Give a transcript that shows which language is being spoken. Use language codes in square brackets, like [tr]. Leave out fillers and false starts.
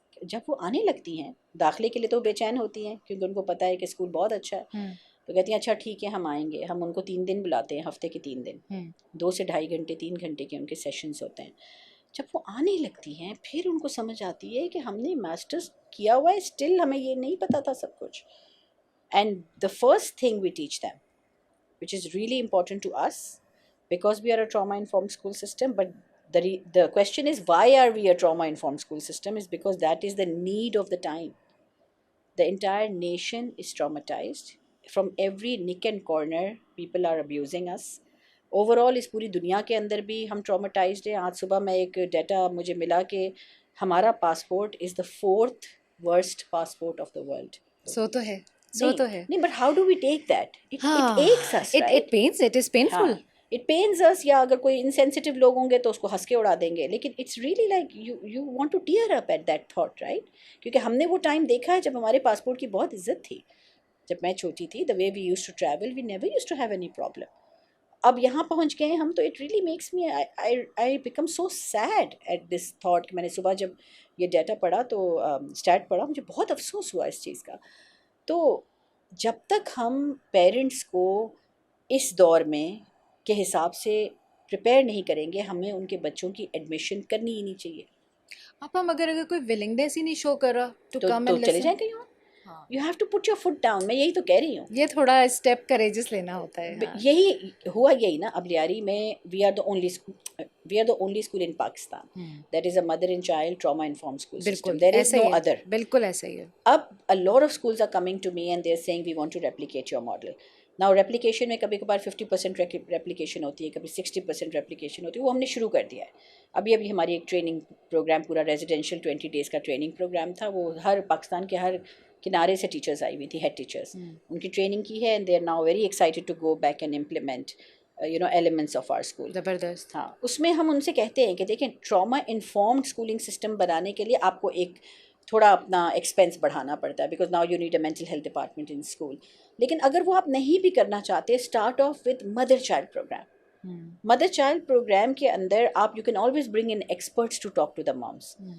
[ur] جب وہ آنے لگتی ہیں داخلے کے لیے تو بے چین ہوتی ہیں کیونکہ ان کو پتہ ہے کہ اسکول بہت اچھا ہے، تو کہتی ہیں اچھا ٹھیک ہے ہم آئیں گے. ہم ان کو 3 دن بلاتے ہیں، ہفتے کے 3 دن، 2 سے 2.5 گھنٹے 3 گھنٹے کے ان کے سیشنز ہوتے ہیں. جب وہ آنے لگتی ہیں پھر ان کو سمجھ آتی ہے کہ ہم نے ماسٹرز کیا ہوا ہے، اسٹل ہمیں یہ نہیں پتہ تھا سب کچھ. [en] And the first thing we teach them which is really important to us because we are a trauma informed school system, but the question is why are we a trauma informed school system is because that is the need of the time. The entire nation is traumatized. From every nick and corner people are abusing us. [ur] Overall اس پوری دنیا کے اندر بھی ہم traumatized ہیں. آج صبح میں ایک ڈیٹا مجھے ملا کہ ہمارا passport [en] is the 4th worst passport of the world. [ur] سو تو ہے، سو تو ہے. [en] نہیں but how do we take that? It aches us, right? It pains, it is painful. It pains us. [ur] یا اگر کوئی انسینسٹیو لوگ ہوں گے تو اس کو ہنس کے اڑا دیں گے، لیکن [en] It's really like you want to tear up at that thought, right? [ur] کیونکہ ہم نے وہ ٹائم دیکھا ہے جب ہمارے پاسپورٹ کی بہت عزت تھی. جب میں چھوٹی تھی [en] the way we used to travel we never used to have any problem. [ur] اب یہاں پہنچ گئے ہم تو [en] it really makes me I become so sad at this thought [ur] کہ میں نے صبح جب یہ ڈیٹا پڑھا تو اسٹیٹ پڑھا مجھے بہت افسوس ہوا اس چیز کا. تو جب تک ہم پیرنٹس کو اس دور میں کے حساب سے پریپیئر نہیں کریں گے، ہمیں ان کے بچوں کی ایڈمیشن کرنی ہی نہیں چاہیے. اب ہم اگر کوئی ولنگنیس ہی نہیں شو کر رہا تو چلے جائیں کہیں اور. [en] You have to put your foot down. [ur] میں یہی تو کہہ رہی ہوں، یہ تھوڑا اسٹیپ کریجس لینا ہوتا ہے. یہی ہوا یہی نا. اب لیاری میں [en] We are the only school in Pakistan that is a mother and child trauma informed school system. There is no other. [ur] بالکل ایسا ہی ہے. [en] اب a lot of schools are coming to me and they're saying we want to replicate your model. [ur] Now replication میں کبھی کبھار 50% replication ہوتی ہے، کبھی 60% replication ہوتی ہے. وہ ہم نے شروع کر دیا ہے. ابھی ہماری ایک ٹریننگ پروگرام پورا ریزیڈینشیل 20 days کا ٹریننگ پروگرام تھا. وہ ہر پاکستان کے ہر کنارے سے ٹیچرز آئی ہوئی تھی، ہیڈ ٹیچرز. ان کی ٹریننگ کی ہے [en] and they are now very excited to go back and implement elements of our school. [ur] زبردست. ہاں، اس میں ہم ان سے کہتے ہیں کہ دیکھیں ٹراما انفارمڈ اسکولنگ سسٹم بنانے کے لیے آپ کو ایک تھوڑا اپنا ایکسپینس بڑھانا پڑتا ہے [en] Because now you need a mental health department in school. [ur] لیکن اگر وہ آپ نہیں بھی کرنا چاہتے، [en] Start off with mother child programme. Mother child programme [ur] کے اندر آپ [en] You can always bring in experts to talk to the moms.